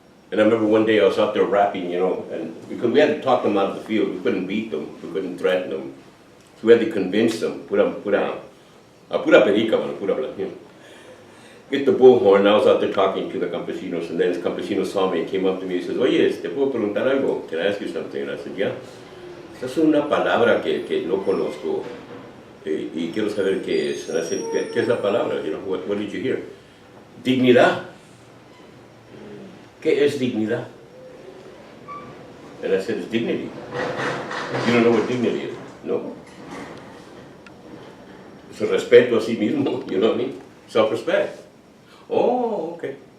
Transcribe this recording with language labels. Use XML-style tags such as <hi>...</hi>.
<en>And I remember one day I was out there rapping, you know, and because we had to talk them out of the field. We couldn't beat them, we couldn't threaten them. So we had to convince them,</en> <es>pura perica,</es> <en>get the bullhorn. I was out there talking to the campesinos, and then the campesino saw me and came up to me and says,</en> <es>oye, ¿te puedo preguntar algo?</es> <en>Can I ask you something? And I said, yeah.</en> <es>Esa es una palabra que no conozco y quiero saber qué es.</es> <en>And I said,</en> <es>¿qué es la palabra?</es> <en>You know, what did you hear?</en> <es>Dignidad. ¿Qué es dignidad?</es> <en>And I said, it's dignity. You don't know what dignity is? No. It's a</en> <es>respeto a sí mismo,</es> <en>you know what I mean? Self-respect. Oh, okay.</en>